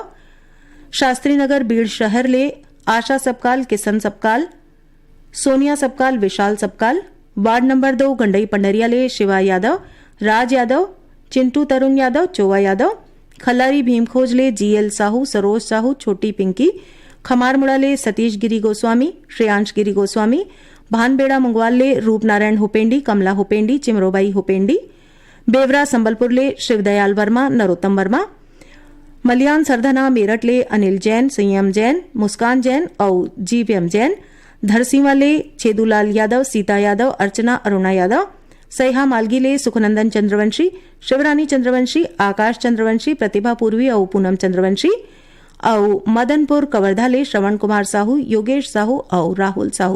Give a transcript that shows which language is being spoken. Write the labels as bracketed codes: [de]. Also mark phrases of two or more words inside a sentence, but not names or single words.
[hne] शास्त्री नगर बीड़ शहर ले आशा सबकाल, किशन सबकाल, सोनिया सबकाल, विशाल सबकाल। वार्ड नंबर 2 गंडई पंडरिया ले शिवा यादव, राज यादव, चिंटू तरुण यादव, चोवा यादव। खल्लारी भीमखोज ले GL साहू, सरोज साहू, छोटी पिंकी। खमारमुड़ा ले सतीश गिरी गोस्वामी, श्रेयांश गिरी गोस्वामी। भानबेड़ा मुंगवाल ले रूपनारायण हुपेंडी, कमला हुपेंडी, चिमरोबाई हुपेंडी। बेवरा संबलपुर ले शिवदयाल वर्मा, नरोत्तम वर्मा। मलियान सरधना मेरठ ले अनिल जैन, संयम जैन, मुस्कान जैन और GVM जैन। धरसीवा ले छेदूलाल यादव, सीता यादव, अर्चना अरुणा यादव। सैहा मालगी ले सुखनंदन चंद्रवंशी, शिवरानी चंद्रवंशी, आकाश चंद्रवंशी, प्रतिभा पूर्वी और पूनम चंद्रवंशी और मदनपुर कवर्धा ले श्रवण कुमार साहू, योगेश साहू और राहुल साहू।